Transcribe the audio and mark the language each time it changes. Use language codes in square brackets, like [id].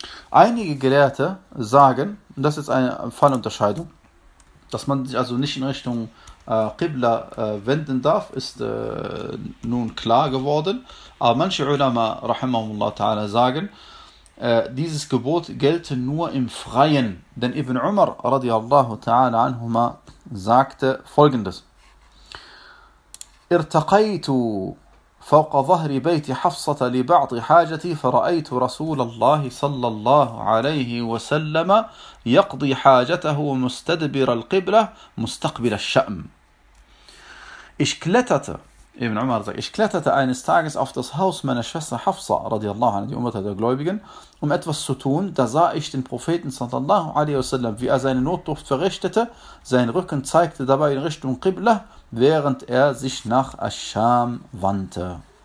[de] Einige Gelehrte sagen, und das ist eine Fallunterscheidung, dass man sich also nicht in Richtung Qibla wenden darf, ist nun klar geworden. Aber manche Ulama, rahimahumullah ta'ala, sagen, dieses Gebot gelte nur im Freien. Denn Ibn Umar, radiallahu ta'ala anhuma, sagte folgendes: [ar] Irtaqaytu فوق ظهر بيت حفصة لبعض حاجتي فرأيت رسول الله صلى الله عليه وسلم يقضي حاجته مستدبر القبلة مستقبل الشأم. [de] Ich kletterte, Ibn Umar sagt, ich kletterte eines Tages auf das Haus meiner Schwester Hafsa, radiallahu anha, die Umma der Gläubigen, um etwas zu tun. Da sah ich den Propheten sallallahu alaihi wasallam, wie er seine Notdurft verrichtete. Sein Rücken zeigte dabei in Richtung Qibla, während er sich nach Ascham wandte.